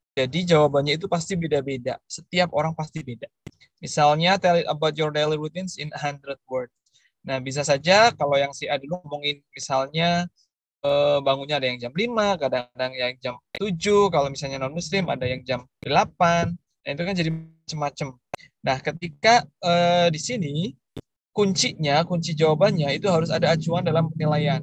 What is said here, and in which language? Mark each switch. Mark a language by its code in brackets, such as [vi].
[id] Jadi jawabannya itu pasti beda-beda. Setiap orang pasti beda. [en] Misalnya, tell it about your daily routines in 100 words. [id] Nah, bisa saja kalau yang si A dulu ngomongin misalnya bangunnya ada yang jam 5, kadang-kadang yang jam 7, kalau misalnya non-muslim ada yang jam 8. Nah, itu kan jadi macam-macam. Nah, ketika di sini kuncinya, kunci jawabannya itu harus ada acuan dalam penilaian.